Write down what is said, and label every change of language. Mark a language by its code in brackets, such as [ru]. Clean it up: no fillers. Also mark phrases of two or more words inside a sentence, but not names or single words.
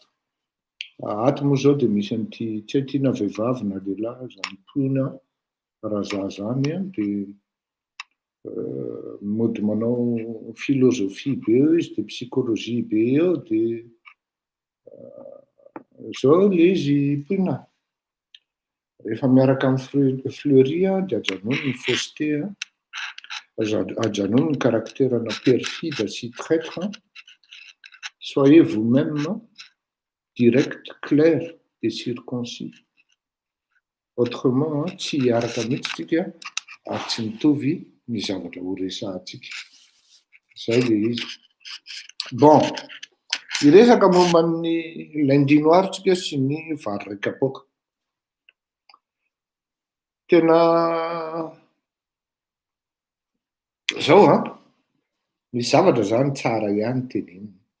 [mg] Ato moa zao dia misy an'ity tsy tiana vehivavy na lehilahy zany toina raha zany dia mody manao filôzofia be eo izy dia psychologie be eo dia zao le izy toina rehefa miaraka amin'ny fleury dia ajanony ny fausseté ajanony ny [fr] caractère-na perfide [mg] sy traître. [fr] Soyez vous-même direct, clair et circoncis. Autrement, [mg] tsy hiaraka mihitsy tsika ary tsy mitovy ny zavatra ho resahantsika. Zay le izy. Bon, Iresaka momba ny [fr] lundi noir [mg] tsika sy ny vary ray kapoaka. Tena zao misy zavatra zany tsara ihany tenenina.